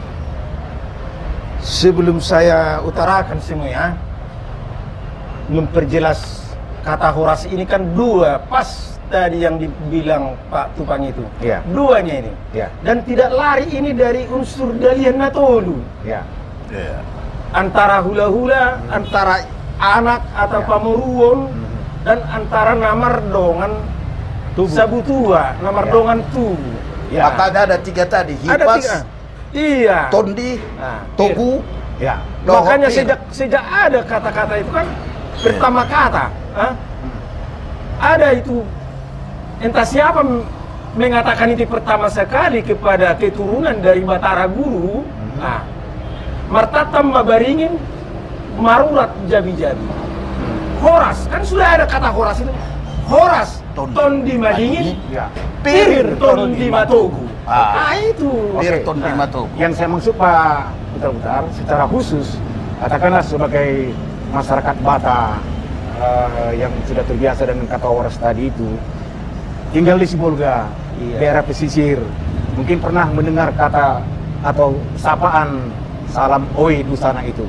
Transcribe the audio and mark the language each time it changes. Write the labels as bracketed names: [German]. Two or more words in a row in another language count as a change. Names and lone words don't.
[Indonesian] Sebelum saya utarakan semuanya, memperjelas kata horas ini kan dua, pas tadi yang dibilang Pak Tupang itu. Duanya ini. Dan tidak lari ini dari unsur Dalian Natolu. Antara hula-hula, antara anak atau pamuruon, dan antara [Batak Toba] namar dongan sabutua, namar dongan tu. [Indonesian] Makanya ada tiga tadi, [Batak Toba] hipas, tondi, togu. [Indonesian] Makanya sejak ada kata-kata itu kan, pertama kata, ada itu, entah siapa mengatakan itu pertama sekali kepada keturunan dari Batara Guru. [Batak Toba] Martatam mabaringin marurat jabi-jabi. [Indonesian] Horas, kan sudah ada kata horas itu. [Batak Toba] Horas, tondi madingin, pirir tondi matogu. [Indonesian] Itu. [Batak Toba] Pirir tondi matogu. [Indonesian] Yang saya maksud Pak Butar-Butar, secara khusus, katakanlah sebagai masyarakat Batak yang sudah terbiasa dengan kata horas tadi itu, tinggal di Sibolga, daerah pesisir, mungkin pernah mendengar kata atau sapaan salam Oi Dusana itu.